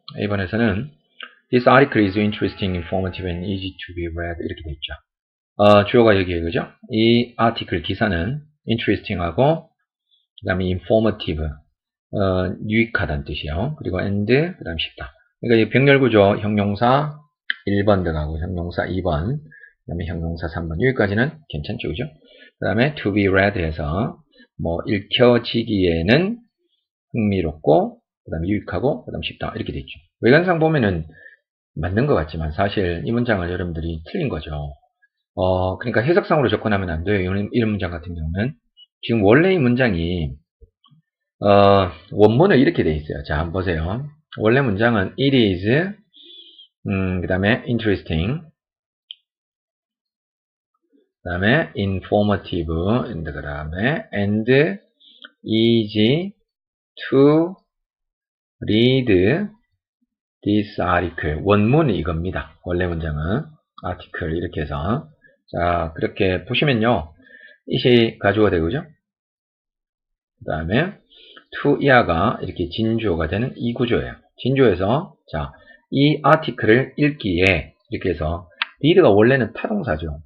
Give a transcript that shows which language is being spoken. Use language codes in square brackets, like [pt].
[ko] A번에서는 [en] This article is interesting, informative, and easy to be read. [ko] 이렇게 되어 있죠. 주어가 여기에 그죠? 이 아티클 기사는 interesting하고 그 다음에 informative, 유익하다는 뜻이에요. 그리고 and, 그 다음에 쉽다. 그러니까 이 병렬구조 형용사 1번 들어가고 형용사 2번, 그 다음에 형용사 3번. 여기까지는 괜찮죠, 그죠? 그 다음에 [en] to be read [ko] 해서 뭐 읽혀지기에는 흥미롭고 그 다음에 유익하고 그 다음에 쉽다 이렇게 돼 있죠. 외관상 보면은 맞는 것 같지만 사실 이 문장을 여러분들이 틀린 거죠. 그러니까 해석상으로 접근하면 안 돼요. 이런 문장 같은 경우는 지금 원래 이 문장이 원문은 이렇게 돼 있어요. 자, 한번 보세요. 원래 문장은 [en] it is [ko] 그 다음에 [en] interesting, 그 다음에 informative, 그 다음에 and easy to read this article. [ko] 원문이 이겁니다. 원래 문장은 article 이렇게 해서 자 그렇게 보시면요. it이 가주어가 되고죠. 그 다음에 to 이하가 이렇게 진주어가 되는 이 구조예요. 진주어에서 자 이 article을 읽기에 이렇게 해서 read가 원래는 타동사죠.